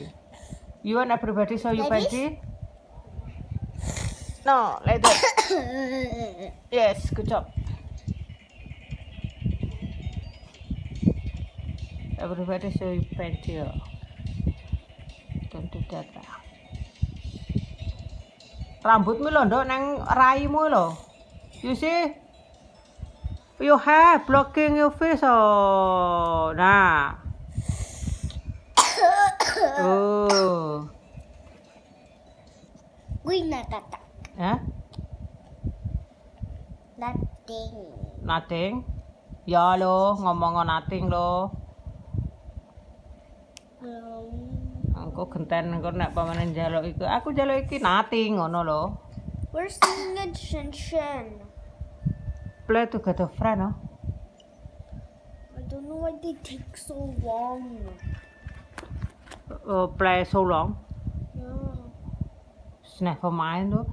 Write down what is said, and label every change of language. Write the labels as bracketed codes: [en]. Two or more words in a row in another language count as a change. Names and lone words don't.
[en] You want everybody so you Like panty? No, like that. Yes, good job. Everybody show you panty. Don't do that. [jv] Rambutmu lho nduk nang raimu lho. [en] You see? Your hair blocking your face. Oh, nah. Oh. We're not attack. Huh? Nothing. Nothing? [jv] Ya lo, ngomong nothing lo. Aku genten engko nek pamane njaluk iku. Aku njaluk iki nothing ngono lho. [en] Where's the Shen? Play together friend, no? I don't know why they take so long. Play so long. Yeah. Never mind though.